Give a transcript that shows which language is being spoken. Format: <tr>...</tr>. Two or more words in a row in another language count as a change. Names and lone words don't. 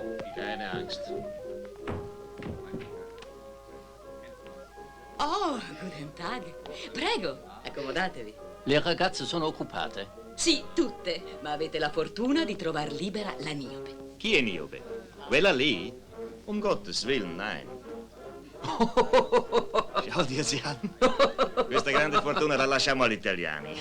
<de>Keine Angst. Oh, guten Tag.</de> <it>Prego, accomodatevi. Le ragazze sono occupate? Sì, tutte, ma avete la fortuna di trovar libera la Niobe. Chi è Niobe? Quella lì?</it> <de>Um Gottes Willen, nein.</de> <it>Ciao, Diaziano. Questa grande fortuna la lasciamo agli italiani.</it>